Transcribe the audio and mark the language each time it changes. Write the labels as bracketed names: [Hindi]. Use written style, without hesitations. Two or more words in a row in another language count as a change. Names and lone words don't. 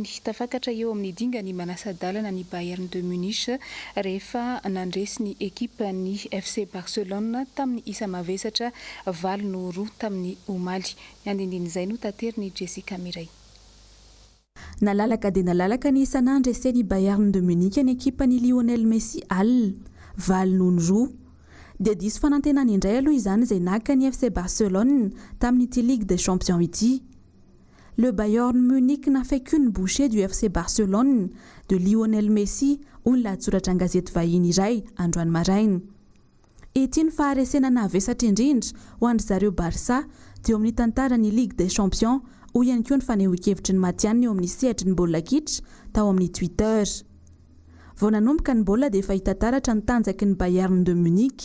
[Malagasy] Tafakatra eo amin'ny dingany manasa-dalana ny Bayern de Munich rehefa nandresy ny ekipa ny FC Barcelone tamin'ny isa mavesatra 7-2 tamin'ny omaly. Ny andindin'izay no tateriny Jessica Miray. Nalalaka dia nalalaka ny isan'andresen'ny Bayern de Munich ny ekipa ny Lionel Messi 7-2. Dia diso fanantenana indray aloha izany izay naka ny FC Barcelone tamin'ity Ligue des Champions ity. [French] Le Bayern Munich n'a fait qu'une bouchée du FC Barcelone de Lionel Messi [Malagasy] hoy ny lahatsoratra an-gazety vahiny iray androany maraina. Ity ny faharesena navesatra indrindra ho andry zareo Barça teo amin'ny tantaran'ny Ligue des Champions hoy ihany koa ny fanehoan-kevitry ny Matianina eo amin'ny sehatry ny baolina kitra tao amin'ny Twitter. Vao nanomboka ny baolina dia efa hita taratra ny tanjaky ny Bayern de Munich.